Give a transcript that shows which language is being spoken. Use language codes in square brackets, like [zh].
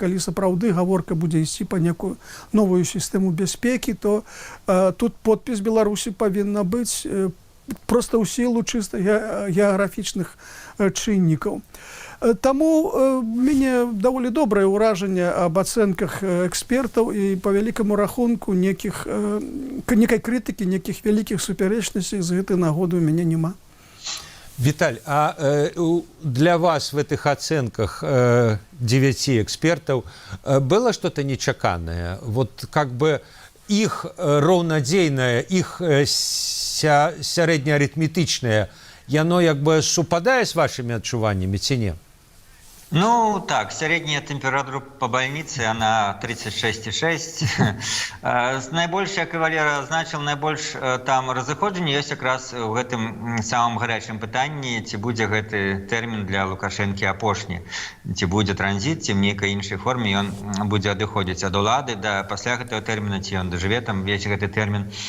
[be] Калі сапраўды гаворка будзе ісці па некую новую сістэму бяспекі, то тут подпіс Беларусі павінна быць проста ў сілу чыста геаграфічных чыннікаў. Таму мяне даволі добрае ўражанне аб ацэнках экспертаў, і па вялікаму рахунку некай крытыкі, некіх вялікіх супярэчнасцей з гэтай нагоды у мяне няма. [ru] Виталь, а для вас в этих оценках 9 экспертов было что-то нечаканное? Вот как бы [be] их роўнадзейнае, их сярэднеарытметычнае, яно як бы супадае з вашими адчуваннямі ці не? [ru] Ну, так, средняя температура по больнице, она 36,6. [be] Наибольш, як и Валера азначил, наибольш там разыходжанне ёсць якраз у гэтым самым гарячым пытанні, ці будзе гэты тэрмін для Лукашэнкі апошні, ці будзе транзіт, ці в нейкай іншай форме ён будзе адыходзіць ад улады, да пасля гэтага тэрміна, ці ён дажыве там весь гэты тэрмін.